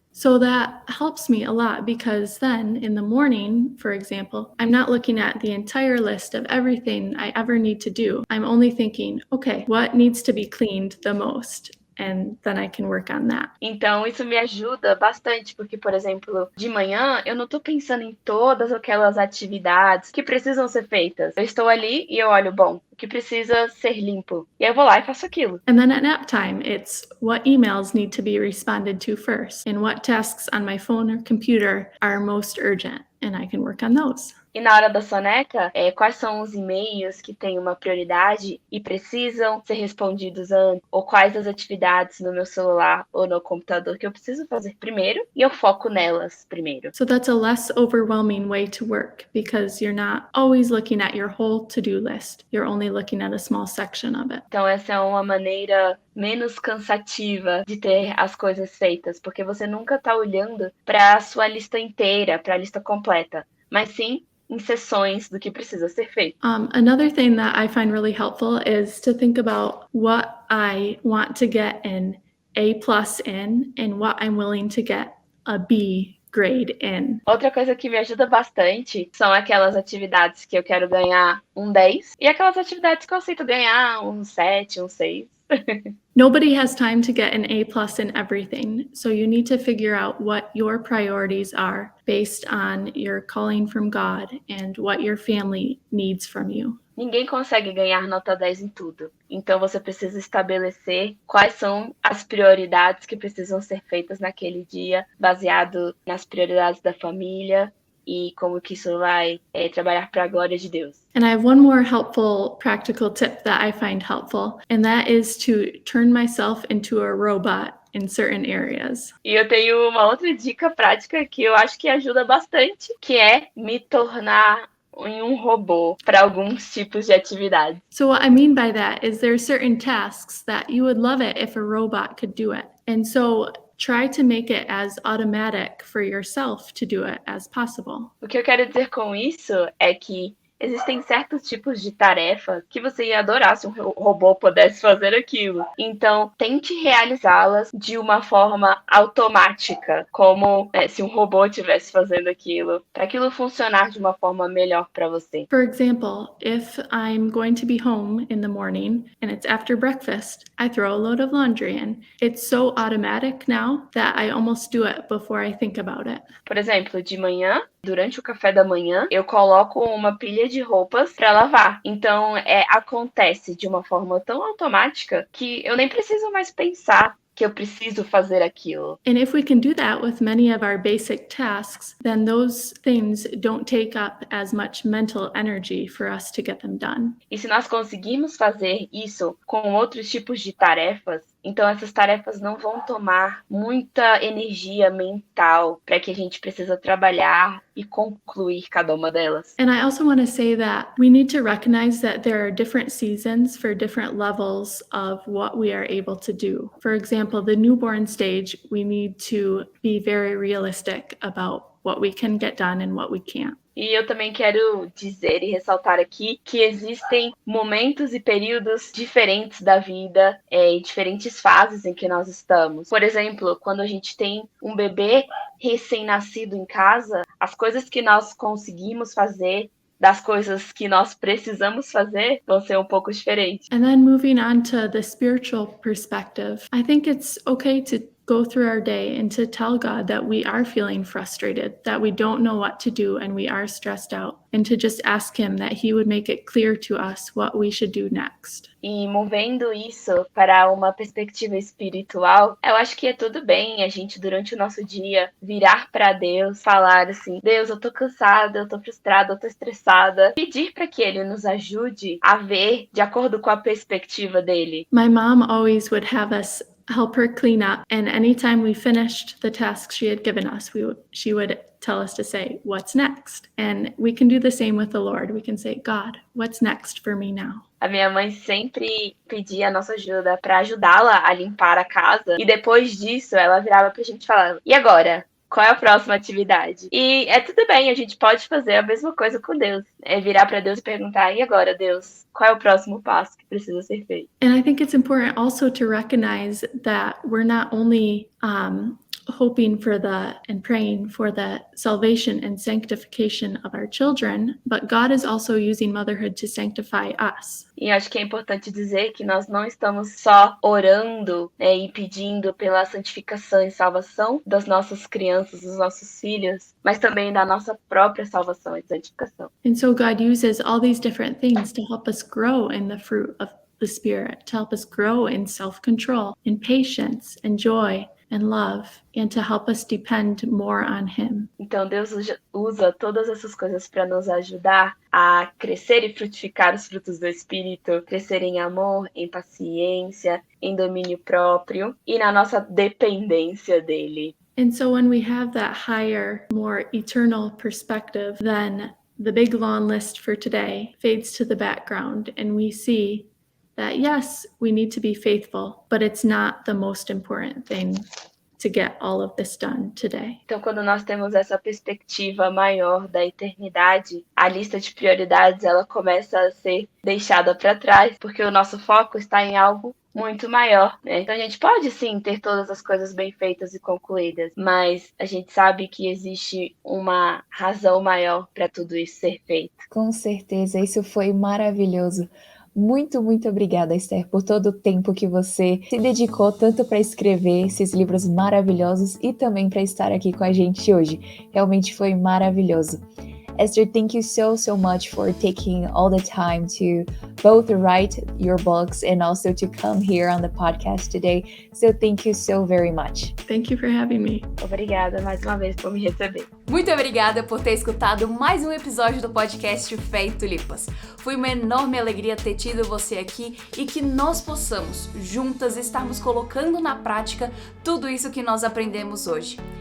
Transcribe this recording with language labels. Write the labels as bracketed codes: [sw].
[en] So that helps me a lot because then in the morning, for example, I'm not looking at the entire list of everything I ever need to do. I'm only thinking, okay, what needs to be cleaned the most? And then I can work on that. [pt] Então, isso me ajuda bastante, porque, por exemplo, de manhã eu não estou pensando em todas aquelas atividades que precisam ser feitas. Eu estou ali e eu olho, bom, o que precisa ser limpo. E aí eu vou lá e faço aquilo. [en] And then at nap time, it's what emails need to be responded to first and what tasks on my phone or computer are most urgent, and I can work on those. [pt] E na hora da soneca, quais são os e-mails que têm uma prioridade e precisam ser respondidos antes? Ou quais as atividades no meu celular ou no computador que eu preciso fazer primeiro e eu foco nelas primeiro. [en] So that's a less overwhelming way to work because you're not always looking at your whole to-do list. You're only looking at a small section of it. [pt] Então essa é uma maneira menos cansativa de ter as coisas feitas, porque você nunca está olhando para a sua lista inteira, para a lista completa, mas sim em sessões do que precisa ser feito. [en] Another thing that I find really helpful is to think about what I want to get an A+ in and what I'm willing to get a B grade in. [pt] Outra coisa que me ajuda bastante são aquelas atividades que eu quero ganhar um 10 e aquelas atividades que eu aceito ganhar um 7, um 6. [en] Nobody has time to get an A+ in everything, so you need to figure out what your priorities are based on your calling from God and what your family needs from you. [pt] Ninguém consegue ganhar nota 10 em tudo. Então você precisa estabelecer quais são as prioridades que precisam ser feitas naquele dia, baseado nas prioridades da família e como que isso vai trabalhar para a glória de Deus. [en] And I have one more helpful practical tip that I find helpful, and that is to turn myself into a robot in certain areas. [pt] E eu tenho uma outra dica prática que eu acho que ajuda bastante, que é me tornar em um robô para alguns tipos de atividades. [en] So what I mean by that is there are certain tasks that you would love it if a robot could do it. And so try to make it as automatic for yourself to do it as possible. [pt] O que eu quero dizer com isso é que existem certos tipos de tarefa que você ia adorar se um robô pudesse fazer aquilo. Então, tente realizá-las de uma forma automática, como se um robô estivesse fazendo aquilo, para aquilo funcionar de uma forma melhor para você. [en] For example, if I'm going to be home in the morning and it's after breakfast, I throw a load of laundry in. It's so automatic now that I almost do it before I think about it. [pt] Por exemplo, de manhã, durante o café da manhã, eu coloco uma pilha de roupas para lavar. Então, acontece de uma forma tão automática que eu nem preciso mais pensar que eu preciso fazer aquilo. [en] And if we can do that with many of our basic tasks, then those things don't take up as much mental energy for us to get them done. [pt] E se nós conseguirmos fazer isso com outros tipos de tarefas, então essas tarefas não vão tomar muita energia mental para que a gente precisa trabalhar e concluir cada uma delas. [en] And I also want to say that we need to recognize that there are different seasons for different levels of what we are able to do. For example, the newborn stage, we need to be very realistic about what we can get done and what we can't. [pt] E eu também quero dizer e ressaltar aqui que existem momentos e períodos diferentes da vida, e diferentes fases em que nós estamos. Por exemplo, quando a gente tem um bebê recém-nascido em casa, as coisas que nós conseguimos fazer das coisas que nós precisamos fazer vão ser um pouco diferentes. [en] And then moving on to the spiritual perspective, I think it's okay to go through our day and to tell God that we are feeling frustrated, that we don't know what to do and we are stressed out, and to just ask Him that He would make it clear to us what we should do next. [pt] E movendo isso para uma perspectiva espiritual, eu acho que é tudo bem a gente, durante o nosso dia, virar para Deus, falar assim: Deus, eu tô cansada, eu tô frustrada, eu tô estressada. Pedir para que Ele nos ajude a ver de acordo com a perspectiva dele. [en] My mom always would have us help her clean up, and anytime we finished the tasks she had given us, she would tell us to say, what's next? And we can do the same with the Lord. We can say, God, what's next for me now? [pt] A minha mãe sempre pedia a nossa ajuda para ajudá-la a limpar a casa, e depois disso ela virava pra gente e falava: e agora? Qual é a próxima atividade? E é tudo bem, a gente pode fazer a mesma coisa com Deus. É virar para Deus e perguntar: e agora, Deus? Qual é o próximo passo que precisa ser feito? [en] And I think it's important also to recognize that we're not only hoping for and praying for the salvation and sanctification of our children, but God is also using motherhood to sanctify us. [pt] E acho que é importante dizer que nós não estamos só orando, e pedindo pela santificação e salvação das nossas crianças, dos nossos filhos, mas também da nossa própria salvação e santificação. [en] And so God uses all these different things to help us grow in the fruit of the Spirit, to help us grow in self-control, in patience, and joy, and love, and to help us depend more on Him. [pt] Então Deus usa todas essas coisas para nos ajudar a crescer e frutificar os frutos do Espírito, crescer em amor, em paciência, em domínio próprio e na nossa dependência dele. [en] And so when we have that higher, more eternal perspective, then the big long list for today fades to the background, and we see that yes, we need to be faithful, but it's not the most important thing to get all of this done today. [pt] Então, quando nós temos essa perspectiva maior da eternidade, a lista de prioridades ela começa a ser deixada para trás, porque o nosso foco está em algo muito maior, né? Então a gente pode sim ter todas as coisas bem feitas e concluídas, mas a gente sabe que existe uma razão maior para tudo isso ser feito. Com certeza, isso foi maravilhoso. Muito, muito obrigada, Esther, por todo o tempo que você se dedicou tanto para escrever esses livros maravilhosos e também para estar aqui com a gente hoje. Realmente foi maravilhoso. [en] Esther, thank you so much for taking all the time to both write your books and also to come here on the podcast today. So thank you so very much. Thank you for having me. [pt] Obrigada mais uma vez por me receber. Muito obrigada por ter escutado mais um episódio do podcast Fé e Tulipas. Foi uma enorme alegria ter tido você aqui e que nós possamos, juntas, estarmos colocando na prática tudo isso que nós aprendemos hoje.